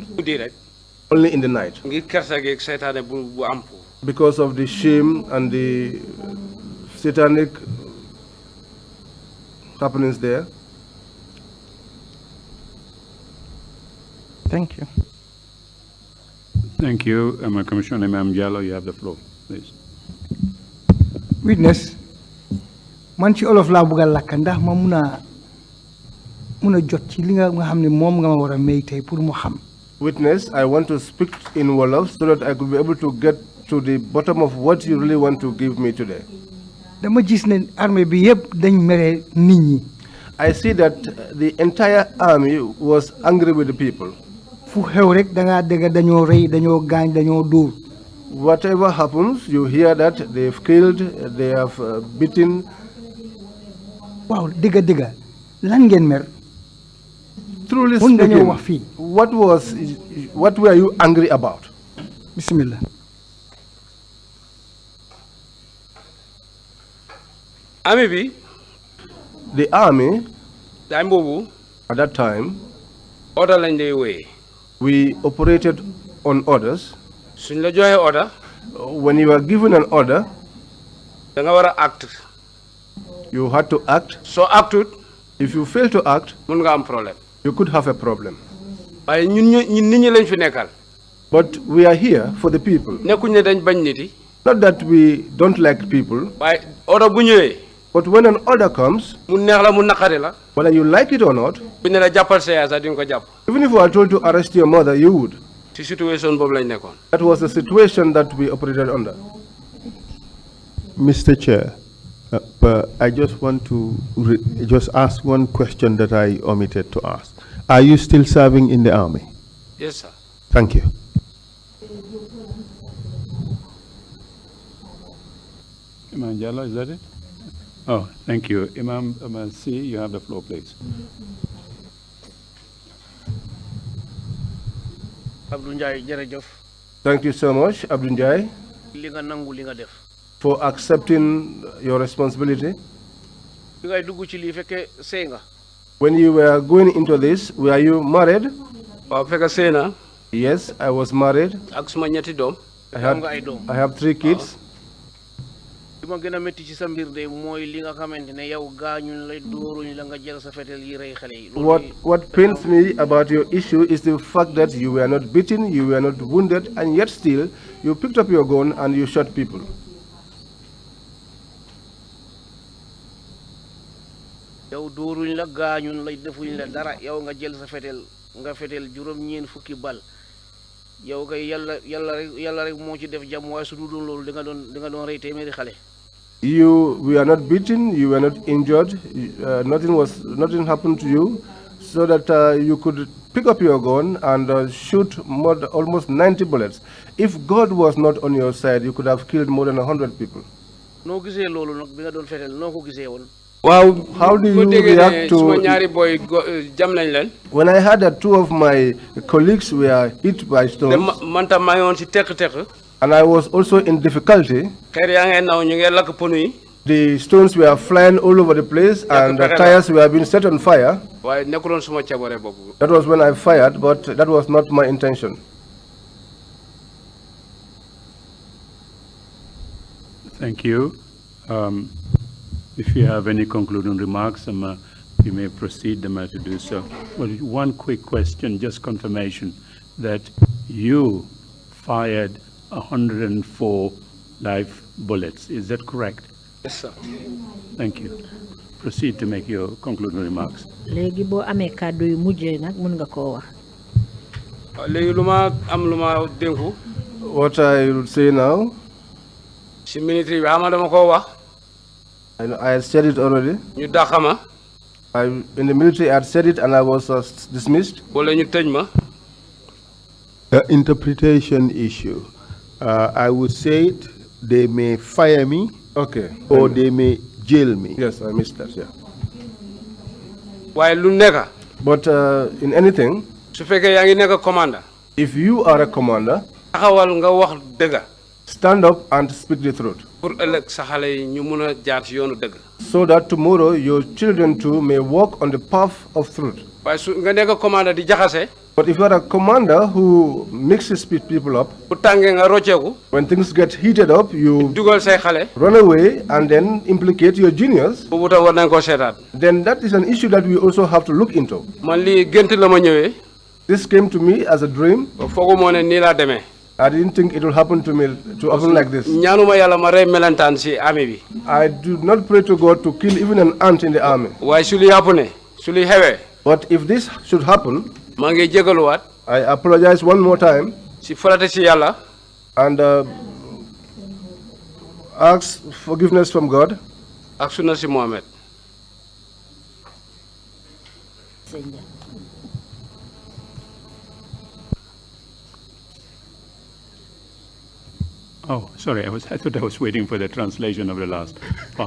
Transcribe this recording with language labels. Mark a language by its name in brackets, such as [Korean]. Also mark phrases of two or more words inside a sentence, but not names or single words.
[Wolof] guddi rek. [English] only in the night. [Wolof] ngir kersa geeg seytaane bu am foofu. [English] Because of the shame and the satanic happenings there. Thank you. Thank you. Commissioner Imam Jallow, you have the floor, please. Witness, [Wolof] man ci olof laa bëgg a lakk ndax ma mun a jot ci li nga xam ne moom nga ma war a may tey pour mu xam. [English] Witness, I want to speak in Wolof so that I could be able to get to the bottom of what you really want to give me today. [Wolof] Dama gis ne armée bi yëpp dañ mere nit ñi. [English] I see that the entire army was angry with the people. [Wolof] Fu xew rek da ngaa dégg dañoo rey dañoo gaañ dañoo dóor. [English] Whatever happens, you hear that they've killed, they have beaten. [Wolof] Waaw dëgg lan ngeen mer. [English] Truly [Wolof] Mun nga ñëw [English] speaking, [Wolof] wax fii. [English] what were you angry about? [Wolof] Bismillah. armée bi. [English] The army, [Wolof] time boobu. [English] at that time, [Wolof] order lañ lay wooyee. [English] we operated on orders. [Wolof] suñ la joxee order. [English] When you were given an order, [Wolof] da nga war a act. [English] you had to act. [Wolof] soo actut. [English] If you fail to act, [Wolof] mun nga am problème. [English] you could have a problem. [Wolof] waaye ñun nit ñi lañ fi nekkal. [English] But we are here for the people. [Wolof] nekkuñ ne dañ bañ nit yi. [English] Not that we don't like people, [Wolof] waaye order bu ñëwee. [English] but when an order comes, [Wolof] mu neex la mu naqari la. [English] whether you like it or not, [Wolof] bu ne la jàppal sa yaay sax di nga ko jàpp. [English] even if you are told to arrest your mother, you would. [Wolof] ci situation boobu lañ nekkoon. [English] That was the situation that we operated under. Mr. Chair, but I just want to just ask one question that I omitted to ask. Are you still serving in the army? Yes, sir. Thank you. Imam Jallow, is that it? Oh, thank you. Imam C, you have the floor, please. [Wolof] Abdou Njie jërëjëf. [English] Thank you so much, Abdou Njie, [Wolof] li nga nangu li nga def. [English] for accepting your responsibility. [Wolof] bi ngay dugg ci lii fekkee sëy nga. [English] When you were going into this, were you married? [Wolof] waaw fekk sëy na. [English] Yes, I was married. [Wolof] ak suma ñetti doom. am nga ay doom. [English] I have 3 kids. [Wolof] li ma gën a métti ci sa mbir de mooy li nga xamante ne yow gaañuñ la dóoruñ la nga jël sa fetel yi rey xale yi. [English] What pains me about your issue is the fact that you were not beaten, you were not wounded, and yet still you picked up your gun and you shot people. [Wolof] yow dóoruñ la gaañuñ la defuñ la dara yow nga jël sa fetel nga fetel juróom-ñeent fukki bal yow kay yàlla rek moo ci def jàmm waaye su dul doon loolu di nga doon rey téeméeri xale. [English] You were not beaten, you were not injured, nothing happened to you, so that you could pick up your gun and shoot almost 90 bullets. If God was not on your side, you could have killed more than 100 people. [Wolof] noo gisee loolu nag bi nga doon fetel noo ko gisee woon. waaw [English] How do you react to... [Wolof] suma ñaari boy jam nañ leen. [English] When I heard that 2 of my colleagues were hit by stones, [Wolof] man tam maa ngi woon si teq-teq. [English] and I was also in difficulty, [Wolof] xeer yaa ngeen naw ñu ngi lakk ponu yi. [English] the stones were flying all over the place and the tires were being set on fire. [Wolof] waaye nekkuloon suma cabare boobu. [English] That was when I fired, but that was not my intention. Thank you. If you have any concluding remarks, you may proceed to do so. Well, one quick question, just confirmation that you fired 104 live bullets. Is that correct? Yes, sir. Thank you. Proceed to make your concluding remarks. [Wolof] léegi boo amee kàddu yu mujjee nag mun nga koo wax. léegi lu ma am lu ma dénku. [English] What I would say now, [Wolof] si military bi xama dama ko wax [English] I had said it already. [Wolof] ñu daxama [English] In the military, I had said it and I was dismissed. [Wolof] wala ñu tëj ma [English] Interpretation issue. I would say it, they may fire me. Okay. Or they may jail me. Yes, I missed that, yeah. [Wolof] waaye lu nekk [English] But in anything, [Wolof] su fekkee yaa ngi nekk commander [English] if you are a commander, [Wolof] taxawal nga wax dëgg [English] stand up and speak the truth, [Wolof] pour ëllëg sa xale yi ñu mun a jaar ci yoonu dëgg [English] so that tomorrow your children too may walk on the path of truth. [Wolof] waaye su nga nekk commander di jaxase [English] But if you are a commander who mixes people up, [Wolof] bu tàngee nga rocceeku [English] when things get heated up, you [Wolof] dugal say xale [English] run away and then implicate your juniors, [Wolof] boobu tam war nañ koo seetaat [English] then that is an issue that we also have to look into. [Wolof] man lii gént la ma ñëwee [English] This came to me as a dream. [Wolof] foogu moo ne nii laa demee [English] I didn't think it will happen to me, to happen like this. [Wolof] ñaanuma yàlla ma rey melentaan si armée bi [English] I do not pray to God to kill even an ant in the army. [Wolof] waaye su li yàpp ne su li xewee [English] But if this should happen, [Wolof] maa ngi jégaluwaat [English] I apologize one more time [Wolof] si farata si yàlla [English] and ask forgiveness from God [Wolof] ak sunna si Mohamed [English] Oh, sorry, I thought I was waiting for the translation of the last part.